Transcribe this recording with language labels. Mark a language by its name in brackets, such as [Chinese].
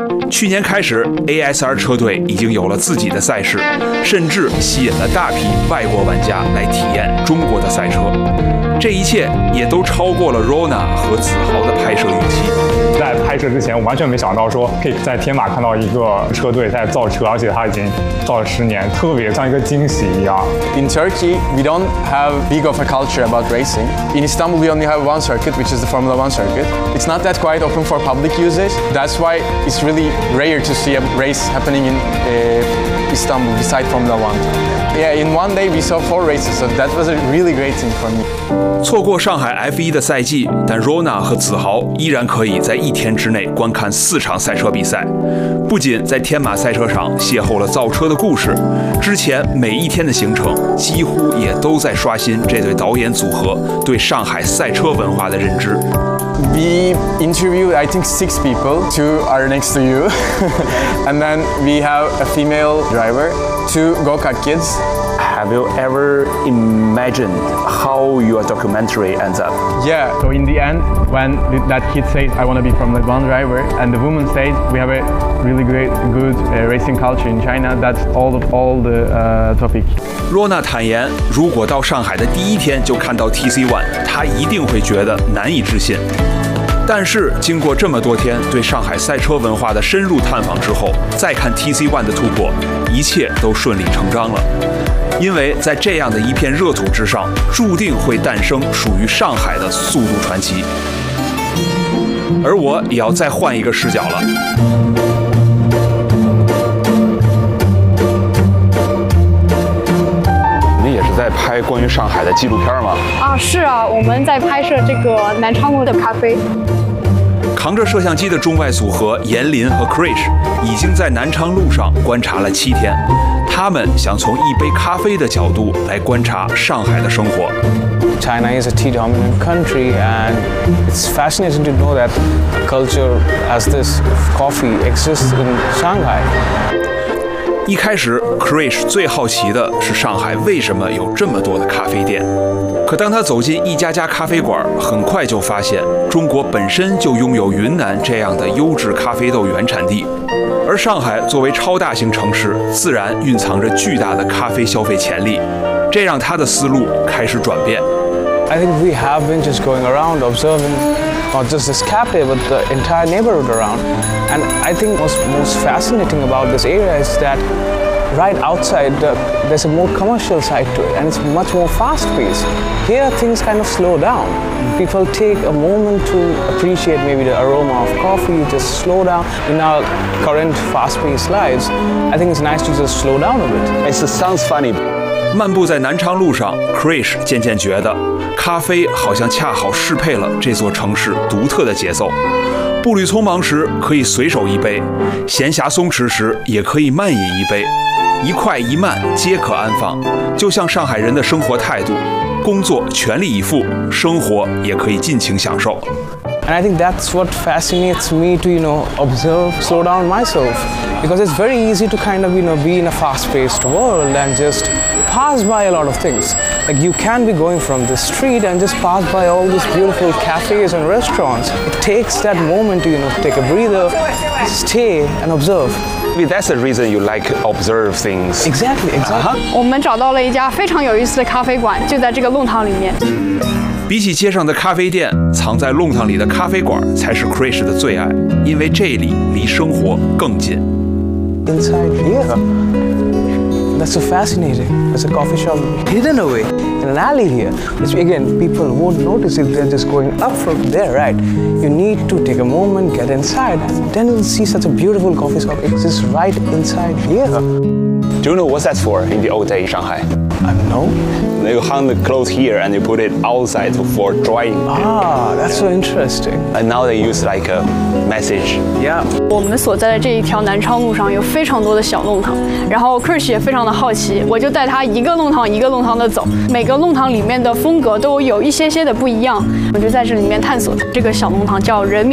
[Chinese] 去年开始 ASR 车队已经有了自己的赛事，甚至吸引了大批外国玩家来体验中国的赛车，这一切也都超过了 Rona 和子豪的拍摄预期。在拍摄之前，我完全没想到说可以在天马看到一个车队在造车，而且它已经造了十年，特别像一个惊喜一样。 [English] In Turkey we don't have big of a culture about racing. In Istanbul we only have one circuit, which is the Formula 1 circuit. It's not that quite open for public usage. That's why it's reallyRare to see a race happening in Istanbul beside Formula One. Yeah, in one day we saw four races, so that was a really great thing for me. [Chinese] 错过上海 F1 的赛季，但 Rona 和子豪依然可以在一天之内观看四场赛车比赛。不仅在天马赛车场邂逅了造车的故事，之前每一天的行程几乎也都在刷新这对导演组合对上海赛车文化的认知。 [English] We interviewed, I think, six people. Two are next to you. And then we have a female driver, two go-kart kids. Have you ever imagined how your documentary ends up? Yeah. So in the end, when that kid says, I want to be Formula 1 driver, and the woman says, we have a really great, good racing culture in China, that's all the topic. [Chinese] 罗娜坦言，如果到上海的第一天就看到 TC1， 他一定会觉得难以置信。但是经过这么多天对上海赛车文化的深入探访之后，再看 TC1 的突破，一切都顺理成章了。因为在这样的一片热土之上，注定会诞生属于上海的速度传奇。而我也要再换一个视角了。在拍关于上海的纪录片吗？啊，是啊，我们在拍摄这个南昌路的咖啡。扛着摄像机的中外组合严林和 Krish 已经在南昌路上观察了七天，他们想从一杯咖啡的角度来观察上海的生活。 [English] China is a tea dominant country, and it's fascinating to know that culture as this coffee exists in Shanghai. [Chinese] 一开始 Krish 最好奇的是上海为什么有这么多的咖啡店，可当他走进一家家咖啡馆，很快就发现中国本身就拥有云南这样的优质咖啡豆原产地，而上海作为超大型城市，自然蕴藏着巨大的咖啡消费潜力，这让他的思路开始转变。 [English] I think we have been just going around observing not just this cafe but the entire neighborhood aroundAnd I think what's most fascinating about this area is that right outside, there's a more commercial side to it, and it's much more fast-paced. Here, things kind of slow down. People take a moment to appreciate maybe the aroma of coffee, just slow down. In our current fast-paced lives, I think it's nice to just slow down a bit. It sounds funny. [Chinese] 漫步在南昌路上， Krish 渐渐觉得咖啡好像恰好适配了这座城市独特的节奏。步履匆忙时可以随手一杯，闲暇松弛时也可以慢饮一杯，一快一慢皆可安放，就像上海人的生活态度，工作全力以赴，生活也可以尽情享受。 [English] And I think that's what fascinates me to, you know, observe, slow down myself. Because it's very easy to kind of, you know, be in a fast-paced world and just pass by a lot of things. Like you can be going from the street and just pass by all these beautiful cafes and restaurants. It takes that moment to, you know, take a breather, stay and observe. I mean, that's the reason you like observe things. Exactly, exactly. [Chinese] 我们找到了一家非常有意思的咖啡馆，就在这个弄堂里面。比起街上的咖啡店，藏在弄堂里的咖啡馆才是 Krish 的最爱，因为这里离生活更近。 [English] Inside here, that's so fascinating. There's a coffee shop hidden away in an alley here. Which again, people won't notice if they're just going up from there, right? You need to take a moment, get inside, and then you'll see such a beautiful coffee shop exists right inside here. Do you know what that's for in the old days in Shanghai? No. You hang the clothes here and you put it outside for drying. Ah, that's so interesting. And now they use like a message. Yeah. [Chinese] 我们所在的这一条南昌路上有非常多的小弄堂，然后 Chris 也非常的好奇，我就带他一个弄堂一个弄堂的走，每个弄堂里面的风格都有一些些的不一样，我就在这里面探索。这个小弄堂叫人民。